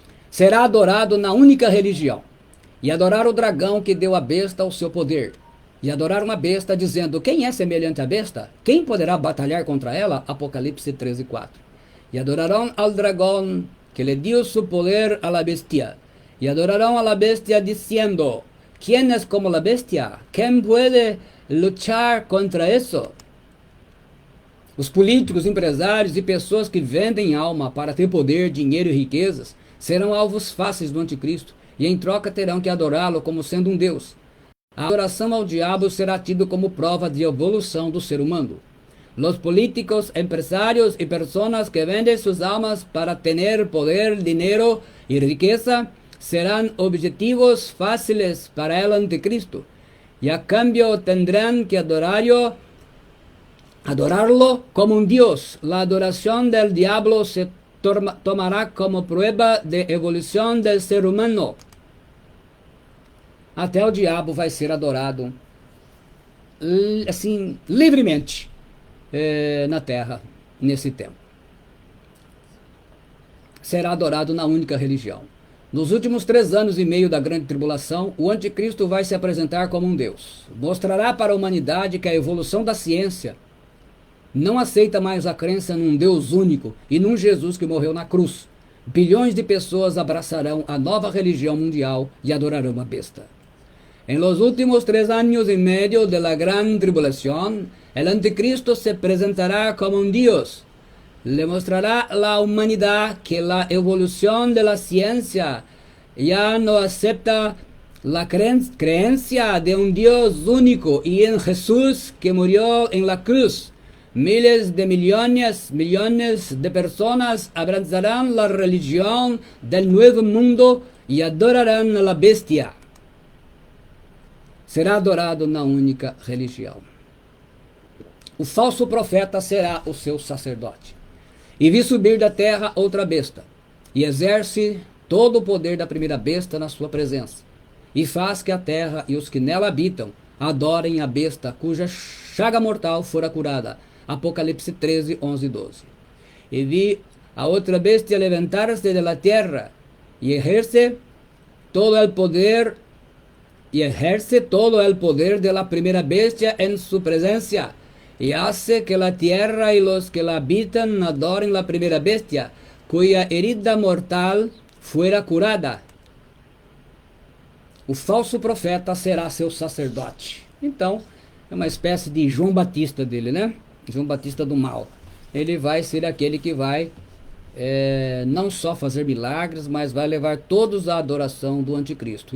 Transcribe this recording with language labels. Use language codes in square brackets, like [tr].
[pt] Será adorado na única religião. E adorar o dragão que deu à besta o seu poder. E adorar uma besta dizendo, quem é semelhante à besta? Quem poderá batalhar contra ela? Apocalipse 13:4. E adorarão ao dragão que lhe deu seu poder [es] a la bestia. [pt] E adorarão [es] a la bestia [pt] dizendo, [es] ¿quién es como la bestia? ¿Quién puede luchar contra eso? [pt] Os políticos, empresários e pessoas que vendem alma para ter poder, dinheiro e riquezas serão alvos fáceis do anticristo e em troca terão que adorá-lo como sendo um Deus. A adoração ao diabo será tida como prova de evolução do ser humano. [es] Los políticos, empresarios y personas que venden sus almas para tener poder, dinero y riqueza serán objetivos fáciles para el anticristo, y a cambio tendrán que adorarlo como un Dios. La adoración del diablo se tomará como prueba de evolución del ser humano. [pt] Até o diabo vai ser adorado assim, livremente na terra, nesse tempo. Será adorado na única religião. Nos últimos 3 anos e meio da grande tribulação, o anticristo vai se apresentar como um Deus. Mostrará para a humanidade que a evolução da ciência não aceita mais a crença num Deus único e num Jesus que morreu na cruz. Bilhões de pessoas abraçarão a nova religião mundial e adorarão a besta. [es] En los últimos 3 años y medio de la gran tribulación, el anticristo se presentará como un Dios. Le mostrará a la humanidad que la evolución de la ciencia ya no acepta la creencia de un Dios único y en Jesús que murió en la cruz. Miles de millones de personas abrazarán la religión del nuevo mundo y adorarán a la bestia. [pt] Será adorado na única religião. O falso profeta será o seu sacerdote. E vi subir da terra outra besta, e exerce todo o poder da primeira besta na sua presença, e faz que a terra e os que nela habitam adorem a besta cuja chaga mortal fora curada. Apocalipse 13, 11 e 12. E vi [es] a otra bestia levantarse de la tierra y ejerce todo el poder de la primera bestia en su presencia, y hace que la tierra y los que la habitan adoren la primera bestia, cuya herida mortal fuera curada. [pt] O falso profeta será seu sacerdote. Então, é uma espécie de João Batista dele, né? João Batista do mal. Ele vai ser aquele que vai não só fazer milagres, mas vai levar todos à adoração do anticristo.